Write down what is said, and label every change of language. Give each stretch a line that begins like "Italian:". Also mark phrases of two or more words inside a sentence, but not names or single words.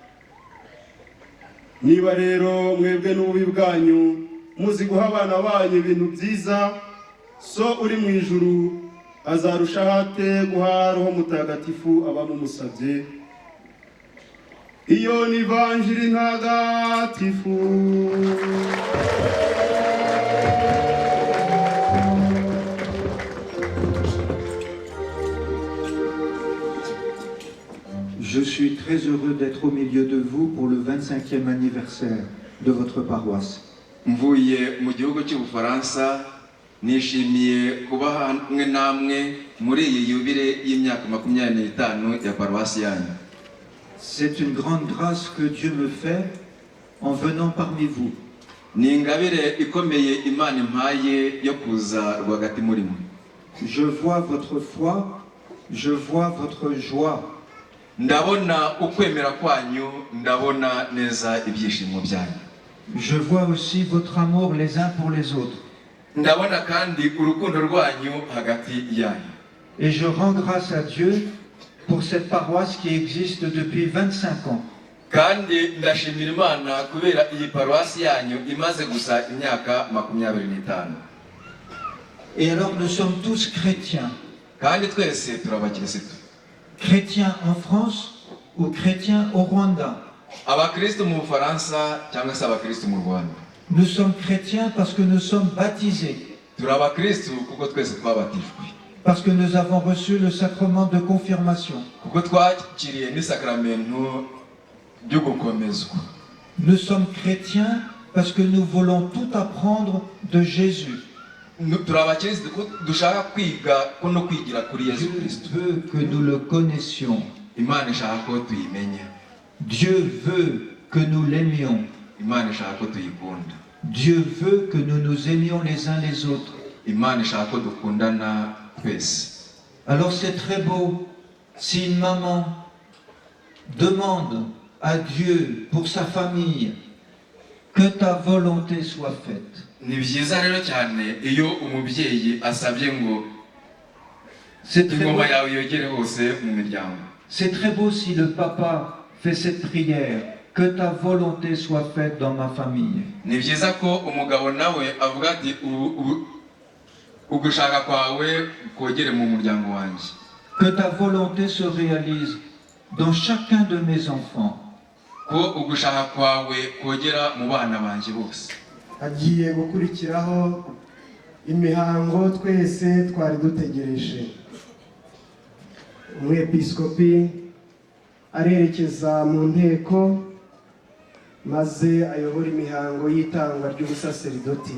Kinyarwanda: Niba rero mwebwe n'ububi bwanyu muzi guha abana banyu ibintu byiza, so uri mu ijuru azarushaho ate guha Roho Mutagatifu abamumusabye. Iyo ni Ivanjili ntagatifu.
French: Je suis très heureux d'être au milieu de vous pour le 25e anniversaire de votre paroisse.
Kinyarwanda: Mvuye mu gihugu cy'Ubufaransa, nishimiye kuba hamwe namwe muri iyi yubile y'imyaka 25 ya paruwasi yanyu.
French: C'est une grande grâce que Dieu me fait en venant parmi vous.
Kinyarwanda: Ni ingabire ikomeye Imana impaye yo kuza rwagati muri mwe.
French: Je vois votre foi, je vois votre joie.
Kinyarwanda: Ndabona ukwemera kwanyu, ndabona neza ibyishimo byanyu.
French: Je vois aussi votre amour les uns pour les autres.
Kinyarwanda: Ndabona kandi urukundo rwanyu hagati yanyu.
French: Et je rends grâce à Dieu pour cette paroisse qui existe depuis 25 ans.
Kinyarwanda: Kandi ndashimira Imana kubera iyi paruwasi yanyu imaze gusa imyaka 25.
French: Et alors nous sommes tous chrétiens.
Kinyarwanda: Kandi twese turabakirisitu.
French: Chrétiens en France ou chrétiens au Rwanda.
Kinyarwanda: Abakristo mu Bufaransa cyangwa se abakristo mu Rwanda.
French: Nous sommes chrétiens parce que nous sommes baptisés.
Kinyarwanda: Turabakristo kuko twese twabatijwe.
French: Parce que nous avons reçu le sacrement de confirmation.
Kinyarwanda: Kuko twakiriye ni sakramento ryo gukomezwa.
French: Nous sommes chrétiens parce que nous voulons tout apprendre de Jésus.
Kinyarwanda: Turabakristo kuko dushaka kwiga ko no kwigira kuri Yesu Kristo.
French: Dieu veut que nous le connaissions.
Kinyarwanda: Imana ishaka ko tuyimenya.
French: Dieu veut que nous l'aimions.
Kinyarwanda: Imana ishaka ko tuyikunda.
French: Dieu veut que nous nous aimions les uns les autres.
Kinyarwanda: Imana ishaka ko dukundana twese.
French: Alors c'est très beau si une maman demande à Dieu pour sa famille que ta volonté soit faite.
Kinyarwanda: Ni byiza rero cyane iyo umubyeyi asabye ngo ingoma yawe yogere hose mu miryango.
French: C'est très beau si le papa fait cette prière, que ta volonté soit faite dans ma famille.
Kinyarwanda: Ni byiza ko umugabo nawe avuga ati ugushaka kwawe kogere mu muryango wanjye.
French: Que ta volonté se réalise dans chacun de mes enfants.
Kinyarwanda: Ko ugushaka kwawe kogera mu bana banjye bose. Hagiye gukurikiraho imihango twese twari dutegereje. Umwepiskopi arerekeza mu nteko maze ayobora imihango y'itangwa ry'ubusaseridoti.